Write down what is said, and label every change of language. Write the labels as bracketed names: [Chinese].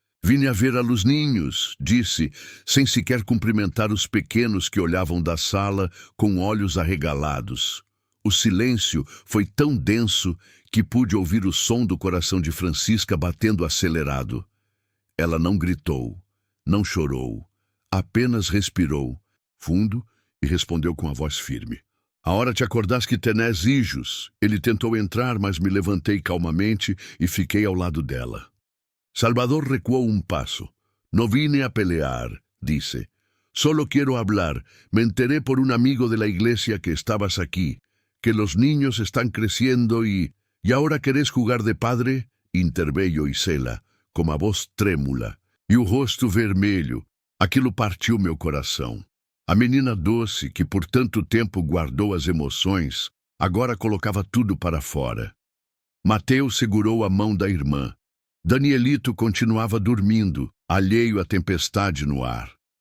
[Spanish] Vine a ver a los ninhos, [Portuguese] disse, sem sequer cumprimentar os pequenos que olhavam da sala com olhos arregalados. O silêncio foi tão denso que pude ouvir o som do coração de Francisca batendo acelerado. Ela não gritou, não chorou, apenas respirou fundo e respondeu com a voz firme. [Spanish] A hora te acordás que tenés hijos. [Portuguese] Ele tentou entrar, mas me levantei calmamente e fiquei ao lado dela. Salvador recuou um passo. [Spanish] No vine a pelear, [Portuguese] disse. [Spanish] Solo quiero hablar. Me enteré por un amigo de la iglesia que estabas aquí, que los niños están creciendo y ahora querés jugar de padre? [Portuguese] Interveio Isela, com a voz trêmula, e o rosto vermelho. Aquilo partiu meu coração. A menina doce, que por tanto tempo guardou as emoções, agora colocava tudo para fora. Mateu segurou a mão da irmã. Danielito continuava dormindo, alheio à tempestade no ar.